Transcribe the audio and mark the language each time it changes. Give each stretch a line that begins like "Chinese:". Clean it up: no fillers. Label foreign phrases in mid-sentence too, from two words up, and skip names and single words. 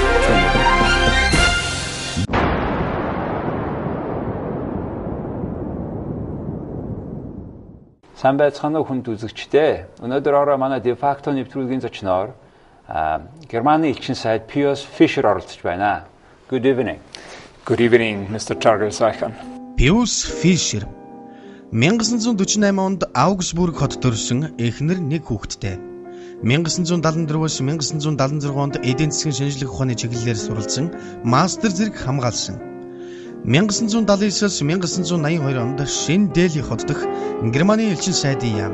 Mongolian: Сайн байцгаана уу хүнд үзэгчдээ. Өнөөдөр ороо манай дефакто нэвтрүүлгийн зочноор Германы элчин сайд Pius Fischer оролцож байна.
English: Good evening. Good evening, Mr. Jargal.
Mongolian: Пиус Фишер 1948 онд Аугсбург хот төрсөн эхнэр нэг хүүхэдтэй. 1974-өөс 1976 онд эдийн засгийн шинжлэх ухааны чиглэлээр суралцсан мастер зэрэг хамгаалсан. 1979-өөс 1982 онд Шинэ Дели хот дох Германы элчин сайдын яам.